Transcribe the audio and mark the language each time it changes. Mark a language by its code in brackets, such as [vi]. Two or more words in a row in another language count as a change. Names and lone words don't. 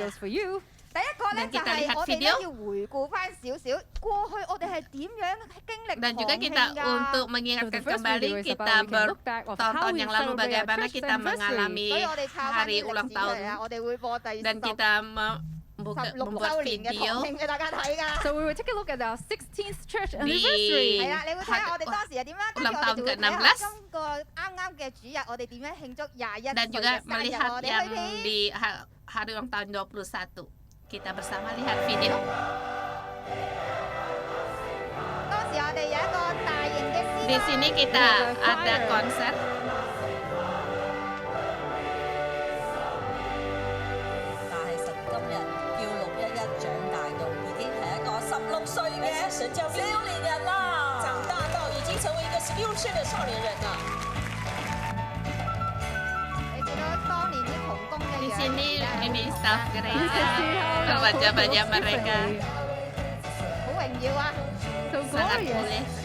[id] Dan kita lihat video, dan juga kita untuk mengingatkan kembali kita bertonton yang lalu bagaimana kita mengalami hari ulang tahun, dan kita membuat video [en] So we will take a look at our 16th church [id] di [en] anniversary. [id] ulang tahun ke-16, dan juga melihat yang di hari ulang tahun 21. Kita bersama lihat video. Di sini kita ada konser. [yue] 但係神今日叫611長大到已經係一個16歲嘅少年人啦，長大到已經成為一個16歲嘅少年人啦。 [id] Di sini ini staff gereja, baca-baca mereka sangat boleh.